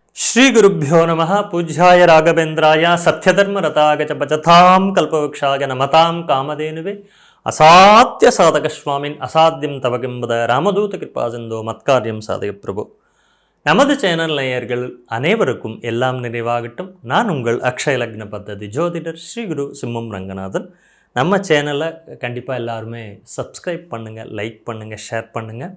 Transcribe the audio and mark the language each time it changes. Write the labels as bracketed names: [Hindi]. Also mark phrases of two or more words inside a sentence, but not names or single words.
[Sanskrit] श्रीगुरुभ्यो नमः। पूज्याय राघवेन्द्राय सत्यधर्मरताय च भजतां कल्पवृक्षाय नमतां कामधेनुवे असाध्य साधक स्वामिन् असाध्यं तव किं वद रामदूत कृपासिन्धो मत्कार्यं साधक प्रभु. [Tamil] நமது சேனல் நேயர்கள் அனைவருக்கும் எல்லாம் நிறைவாகட்டும். நான் உங்கள் அக்ஷய லக்ன பத்ததி ஜோதிடர் ஸ்ரீகுரு சிம்மம் ரங்கநாதன். நம்ம சேனலை கண்டிப்பாக எல்லாருமே சப்ஸ்கிரைப் பண்ணுங்கள், லைக் பண்ணுங்கள், ஷேர் பண்ணுங்கள்.